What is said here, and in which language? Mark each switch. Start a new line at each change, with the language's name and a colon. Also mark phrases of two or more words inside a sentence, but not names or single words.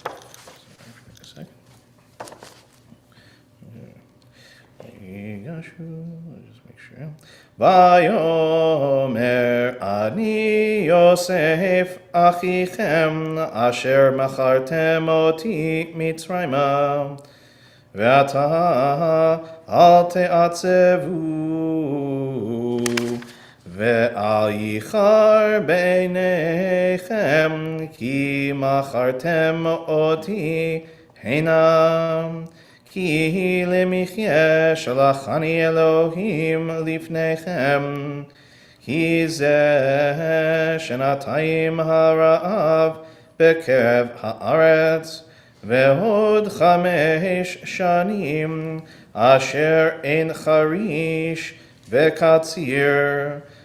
Hebrew: Vayigashu.
English: Just make sure.
Hebrew: ויאמר אני יוסף אחיכם אשר מכרתם אתי מצרימה ועתה אל תעצבו ואל יחר בעיניכם כי מכרתם אתי הנה כי למחיה שלחני אלהים לפניכם כי זה שנתים הרעב בקרב הארץ ועוד חמש שנים אשר אין חריש וקציר